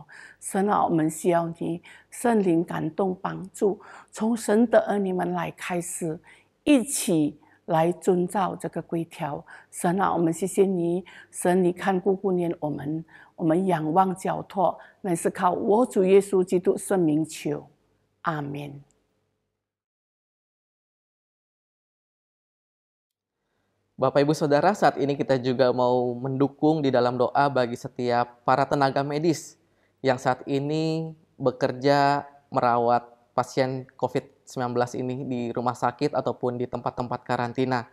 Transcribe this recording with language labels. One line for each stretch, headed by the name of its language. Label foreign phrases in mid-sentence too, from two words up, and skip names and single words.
Chinese: 神啊，我们需要你圣灵感动帮助，从神的儿女们来开始，一起来遵照这个规条。神啊，我们谢谢你，神你看顾顾念我们，我们仰望交托，乃是靠我主耶稣基督圣名求，阿们。
Indonesian: Bapak Ibu Saudara, saat ini kita juga mau mendukung di dalam doa bagi setiap para tenaga medis yang saat ini bekerja merawat pasien COVID-19 ini di rumah sakit ataupun di tempat-tempat karantina.